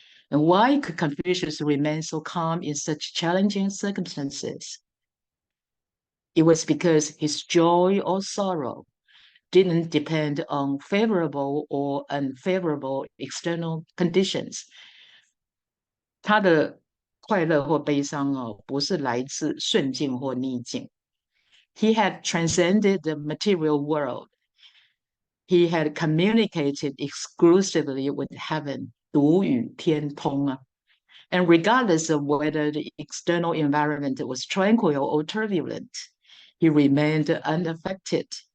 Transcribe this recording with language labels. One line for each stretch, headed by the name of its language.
English: And why could Confucius remain so calm in such challenging circumstances? It was because his joy or sorrow didn't depend on favorable or unfavorable external conditions.
Chinese: 他的快乐或悲伤不是来自顺境或逆境。
English: He had transcended the material world. He had communicated exclusively with heaven,
Chinese: 独与天通啊。
English: And regardless of whether the external environment was tranquil or turbulent, he remained unaffected.